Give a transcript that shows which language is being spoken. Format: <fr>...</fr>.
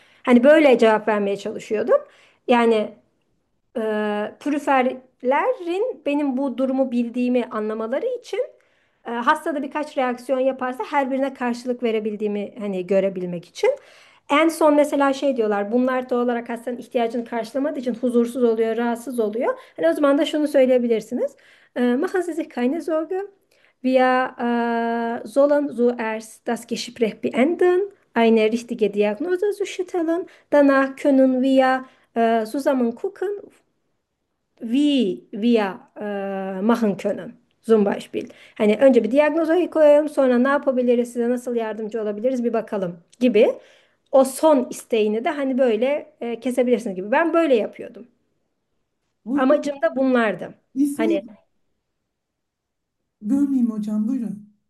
<tr>Hani böyle cevap vermeye çalışıyordum. Yani prüferlerin benim bu durumu bildiğimi anlamaları için hastada birkaç reaksiyon yaparsa her birine karşılık verebildiğimi hani görebilmek için. En son mesela şey diyorlar, bunlar doğal olarak hastanın ihtiyacını karşılamadığı için huzursuz oluyor, rahatsız oluyor. Hani o zaman da şunu söyleyebilirsiniz.</tr> <de>Machen Sie sich keine Sorgen. Wir sollen zuerst das Gespräch beenden, eine richtige Diagnose zu stellen. Danach können wir zusammen gucken, wie wir machen können. Zum Beispiel.</de> <tr>Hani önce bir diagnozu koyalım, sonra ne yapabiliriz, size nasıl yardımcı olabiliriz bir bakalım gibi. O son isteğini de hani böyle kesebilirsiniz gibi. Ben böyle yapıyordum. Burada Amacım da bunlardı. Hani ismi bölmeyeyim hocam, buyurun.</tr>